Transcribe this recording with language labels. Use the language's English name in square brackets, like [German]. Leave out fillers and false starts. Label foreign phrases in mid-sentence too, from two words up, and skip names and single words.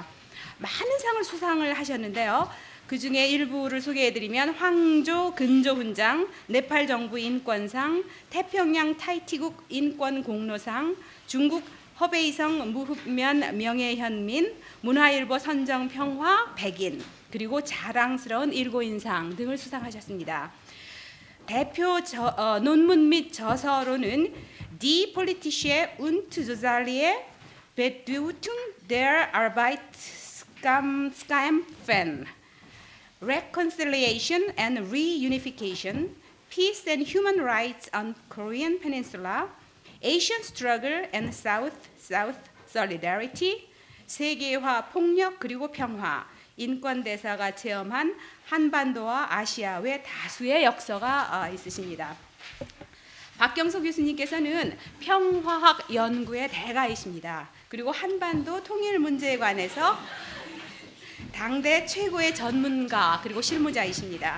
[Korean] 많은 상을 수상을 하셨는데요. 그 중에 일부를 소개해드리면 황조 근조훈장, 네팔 정부 인권상, 태평양 타이티국 인권공로상, 중국 허베이성 무흡면 명예현민, 문화일보 선정평화 백인, 그리고 자랑스러운 일고인상 등을 수상하셨습니다. 대표 논문 및 저서로는 [German] Die politische und soziale Bedeutung der Arbeitskämpfe, [English] Reconciliation and Reunification, Peace and Human Rights on Korean Peninsula, Asian Struggle and South-South Solidarity, [Korean] 세계화 폭력 그리고 평화, 인권대사가 체험한 한반도와 아시아 외 다수의 역사가 있으십니다. 박경서 교수님께서는 평화학 연구의 대가이십니다. 그리고 한반도 통일 문제에 관해서 당대 최고의 전문가 그리고 실무자이십니다.